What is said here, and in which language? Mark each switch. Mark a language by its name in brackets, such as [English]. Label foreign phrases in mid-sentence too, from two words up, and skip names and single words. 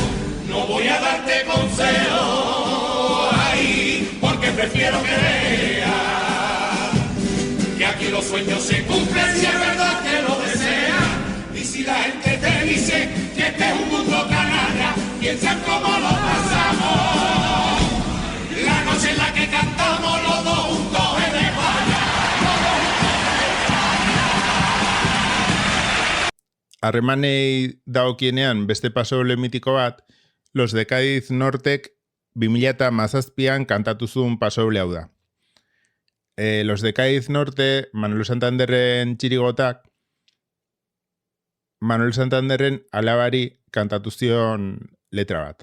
[Spanish] No voy a darte consejo, ay, porque prefiero que veas que aquí los sueños se cumplen si es verdad que lo deseas. Y si la gente te dice que este es un mundo canalla, piensan cómo lo pasamos. La noche en la que cantamos los dos juntos en España. [Basque] Harremanei dagokienean beste pasodoble mitiko bat, Los de Cádiz Nortek 2017an kantatu zuen pasodoble hau da. Los de Cádiz Norte, Manuel Santanderren txirigotak, Manuel Santanderren alabari kantatu zion letra bat.